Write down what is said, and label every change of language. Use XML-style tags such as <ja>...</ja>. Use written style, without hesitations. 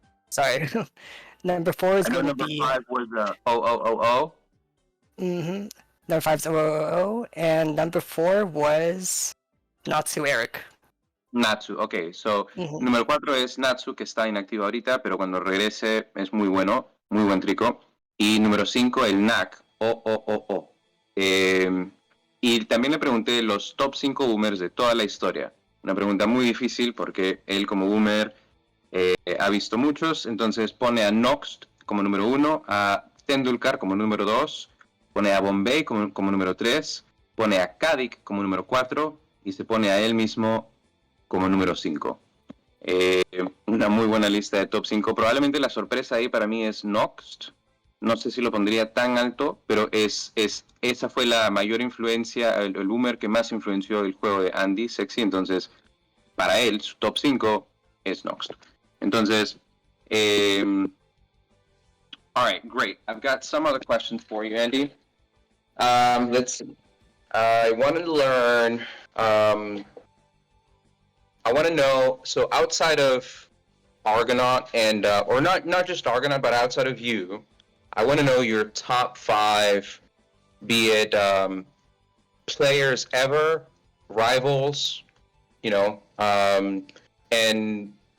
<en>Sorry. Number 4 is going to be... Number 5 was OOOO. Number 5 is OOO, and number 4 was Natsu Eric. Natsu, ok.</en> <es>So, número 4 es Natsu, que está inactivo ahorita, pero cuando regrese es muy bueno, muy buen trico. Y número 5, el NAC, OOOO. Y también le pregunté los top 5 boomers de toda la historia. Una pregunta muy difícil porque él como boomer... ha visto muchos, entonces pone a Noxt como número 1, a Tendulkar como número 2, pone a Bombay como número 3, pone a Kadik como número 4 y se pone a él mismo como número 5. Una muy buena lista de top 5. Probablemente la sorpresa ahí para mí es Noxt. No sé si lo pondría tan alto, pero esa fue la mayor influencia, el boomer que más influenció el juego de Andy, Sexy. Entonces, para él, su top 5 es Noxt.</es> <en>Entonces, all right, great. I've got some other questions for you, Andy. Let's see. I want to learn, I want to know, so outside of Argonaut and, or not just Argonaut, but outside of you, I want to know your top 5, be it players ever, rivals, and</en>